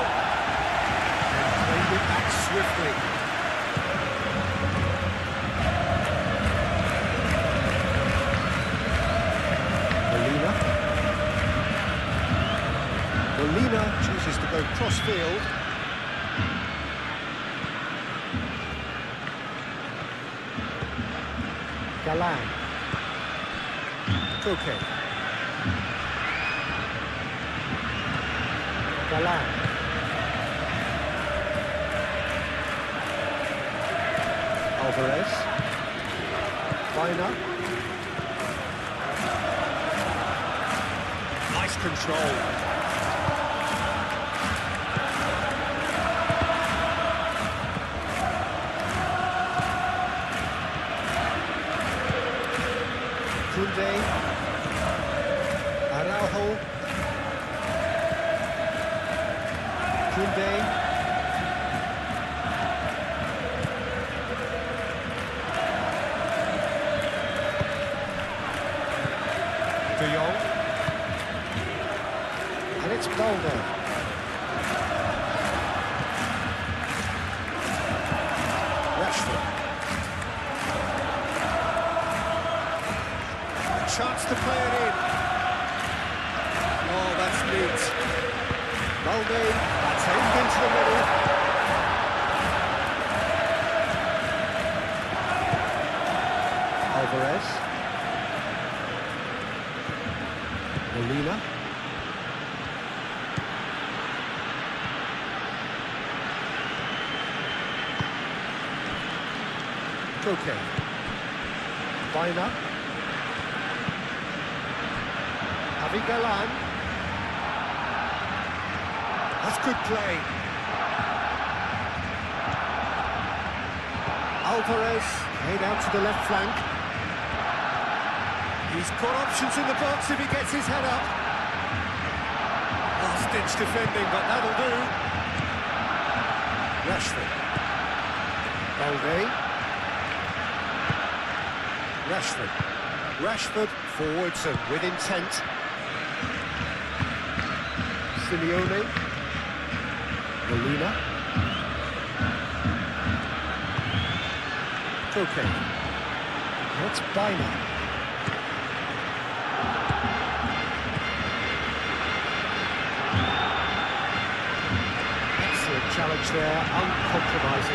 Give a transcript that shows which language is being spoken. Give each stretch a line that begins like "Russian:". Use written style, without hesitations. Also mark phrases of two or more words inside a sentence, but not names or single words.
English: And played it back swiftly. Molina chooses to go cross-field. Galan. Koke. Galan. Alvarez. Baina. Nice control. Koundé. Araujo. Koundé. De Jong. And it's Balde. Rashford. Chance to play it in. Oh, that's neat. Balde, that's aimed into the middle. Alvarez. Molina. Koke. Baina. Javi Galan. That's good play. Alvarez, made out to the left flank. He's got options in the box if he gets his head up. Last-ditch defending, but that'll do. Rashford. Balde. Rashford. Rashford forwards and with intent. Simeone. Molina. Koke. That's Baina. Excellent challenge there, uncompromising.